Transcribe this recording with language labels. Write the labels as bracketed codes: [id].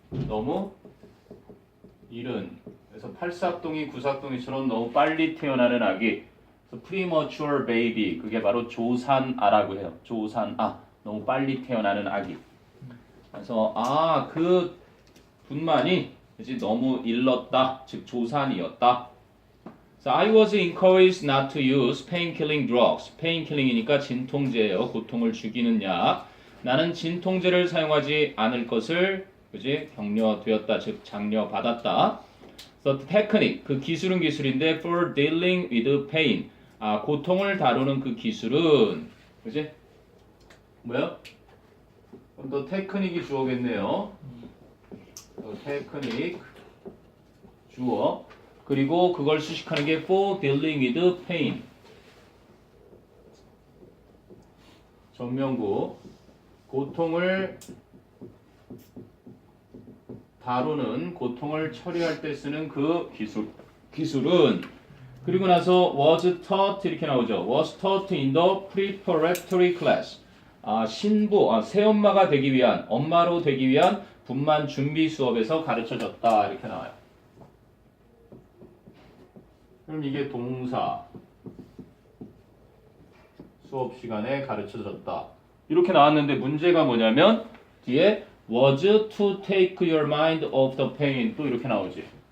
[ko] 너무 이른. 그래서 팔삭둥이 구삭둥이처럼 너무 빨리 태어나는 아기. 그래서 premature baby 그게 바로 조산아라고 해요. 조산아. 너무 빨리 태어나는 아기. 그래서 그 분만이 그치, 너무 일렀다. 즉 조산이었다. [en] So I was encouraged not to use pain-killing drugs. [ko] painkilling이니까 진통제예요. 고통을 죽이는 약. 나는 진통제를 사용하지 않을 것을 그지 격려되었다. 즉 장려받았다. [en] So the technique [ko] 그 기술은 기술인데 [en] for dealing with pain. [ko] 고통을 다루는 그 기술은 그지 뭐야? 그럼 더 테크닉이 주어겠네요. 테크닉 주어. 그리고 그걸 수식하는 게 [en] for dealing with pain. [ko] 전명구 고통을 다루는 고통을 처리할 때 쓰는 그 기술은 그리고 나서 [en] was taught [ko] 이렇게 나오죠. [en] was taught in the preparatory class. [ko] 새엄마가 되기 위한 엄마로 되기 위한 분만 준비 수업에서 가르쳐졌다 이렇게 나와요. 그럼 이게 동사 수업 시간에 가르쳐졌다 이렇게 나왔는데 문제가 뭐냐면 뒤에 [en] was to take your mind off the pain [ko] 또 이렇게 나오지.